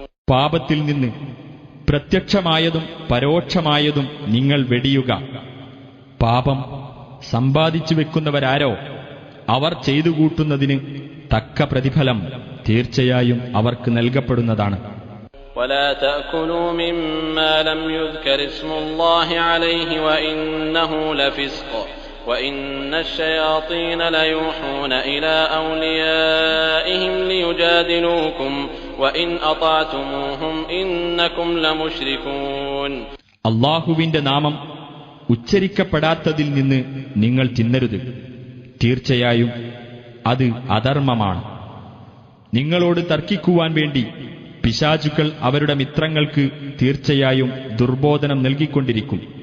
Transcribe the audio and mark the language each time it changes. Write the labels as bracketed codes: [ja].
[ml] പാപത്തിൽ നിന്ന് പ്രത്യക്ഷമായതും പരോക്ഷമായതും നിങ്ങൾ വെടിയുക. പാപം സമ്പാദിച്ചു വെക്കുന്നവരാരോ അവർ ചെയ്തു കൂട്ടുന്നതിന് തക്ക പ്രതിഫലം തീർച്ചയായും അവർക്ക് നൽകപ്പെടുന്നതാണ്. [ar] ولا تأكلوا مما لم يذكر اسم الله عليه وإنه لفسق وإن الشياطين ليوحون إلى أوليائهم ليجادلوكم وإن أطعتموهم إنكم لمشركون. [ml] അല്ലാഹുവിന്റെ നാമം ഉച്ചരിക്കപ്പെടാത്തതിൽ നിന്ന് നിങ്ങൾ തിന്നരുത്. തീർച്ചയായും അത് അധർമ്മമാണ്. നിങ്ങളോട് തർക്കിക്കുവാൻ വേണ്ടി പിശാചുക്കൾ അവരുടെ മിത്രങ്ങൾക്ക് തീർച്ചയായും ദുർബോധനം നൽകിക്കൊണ്ടിരിക്കും.